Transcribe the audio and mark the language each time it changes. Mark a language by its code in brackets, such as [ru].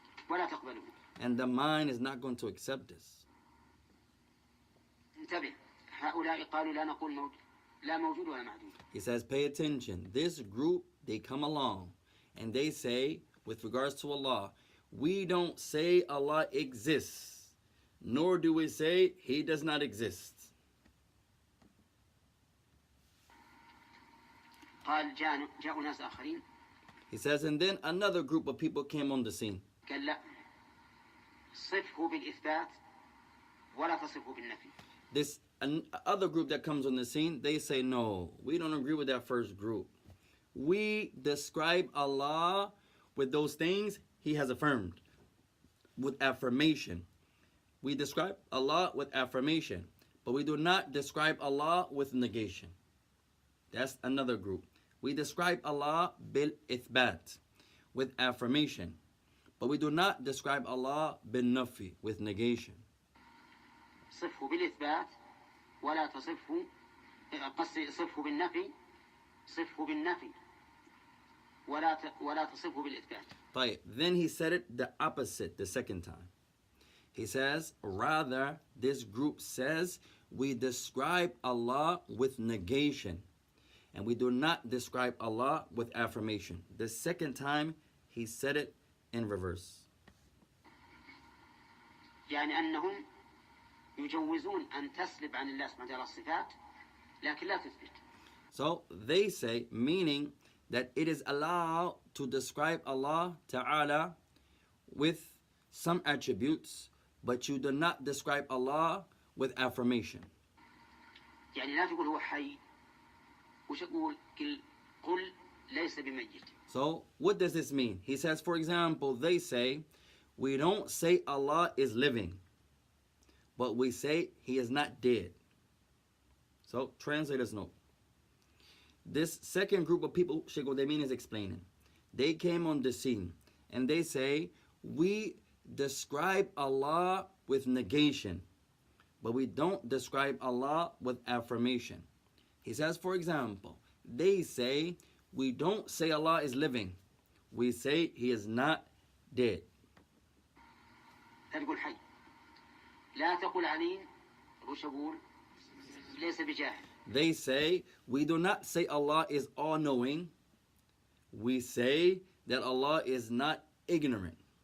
[ar] ولا تقبله. [en] And the mind is not going to accept this. [ar] انتبه هؤلاء قالوا لا نقول لا موجود ولا معدوم. [en] He says, pay attention. This group, they come along and they say, with regards to Allah, we don't say Allah exists, nor do we say He does not exist. [ar] قال جاءوا ناس آخرين. [en] He says, and then another group of people came on the scene. [ar] قال لا صفه بالإثبات ولا تصفه بالنفي. [en] This other group that comes on the scene, they say, no, we don't agree with that first group. We describe Allah with those things He has affirmed, with affirmation. We describe Allah with affirmation, but we do not describe Allah with negation. That's another group. We describe Allah bil ithbat, with affirmation, but we do not describe Allah bin nafi, with negation. [ar] صفه بالإثبات ولا تصفه قصدي صفه بالنفي صفه بالنفي ولا تصفه بالإثبات. [en] طيب, then he said it the opposite the second time. He says, rather, this group says we describe Allah with negation and we do not describe Allah with affirmation. The second time he said it in reverse. [ar] يعني أنهم يجوزون أن تسلب عن الله سبحانه وتعالى الصفات لكن لا تثبت. [en] So they say, meaning that it is allowed to describe Allah Ta'ala with some attributes, but you do not describe Allah with affirmation. [ar] يعني لا تقول هو حي وش أقول قل ليس بميت. [en] So what does this mean? He says, for example, they say, we don't say Allah is living, but we say He is not dead. So translators note. This second group of people, Shaykh Uthaymeen is explaining. They came on the scene and they say, we describe Allah with negation, but we don't describe Allah with affirmation. He says, for example, they say, we don't say Allah is living. We say He is not dead. [ar] تقول حي لا تقول عليم وش أقول ليس بجاهل. [en] They say, we do not say Allah is all-knowing. We say that Allah is not ignorant.